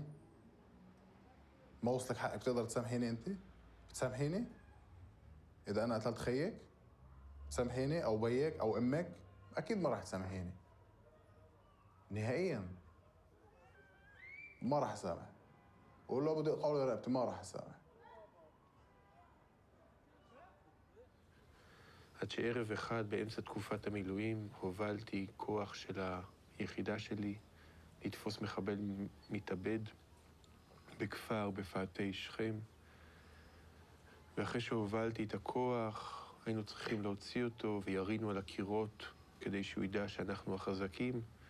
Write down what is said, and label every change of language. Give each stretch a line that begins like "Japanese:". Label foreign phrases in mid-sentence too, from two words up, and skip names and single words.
Arabic: ما وصلك حقك تقدر تسامحيني؟ أنت بتسامحيني إذا أنا قتلت خيك؟ تسامحيني أو بيك أو أمك؟ أكيد ما راح تسامحيني نهائياً، ما راح أسامح. ولو بدي أقطع له رقبتي ما راح أسامح.
Hebrew: עד שערב אחד באמצע תקופת המילואים הובלתי כוח של היחידה שלי לתפוס מחבל מתאבד בכפר בפאתי שכם. ואחרי שהובלתי את הכוח היינו צריכים להוציא אותו וירינו על הקירות כדי שהוא ידע שאנחנו החזקים.